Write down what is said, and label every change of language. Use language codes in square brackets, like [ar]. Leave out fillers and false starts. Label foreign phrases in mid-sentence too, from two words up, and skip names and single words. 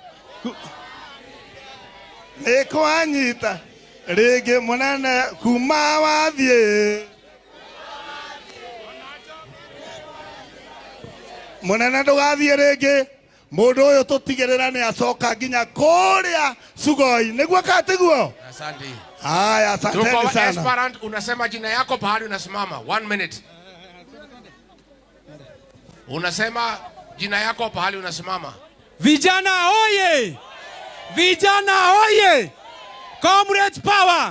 [ki] Kwanyita rege munene kuma wathie. Munene ndugathie rege. Mundu uyu tutigirira ni acoka nginya kuria Sugoi. Niguo katiguo. [sw] Asante. Haya, asante sana. Esperant, unasema jina yako pahali unasimama. 1 minute. Unasema jina yako pahali unasimama. Vijana oye! Vijana oye! [en] Comrades power!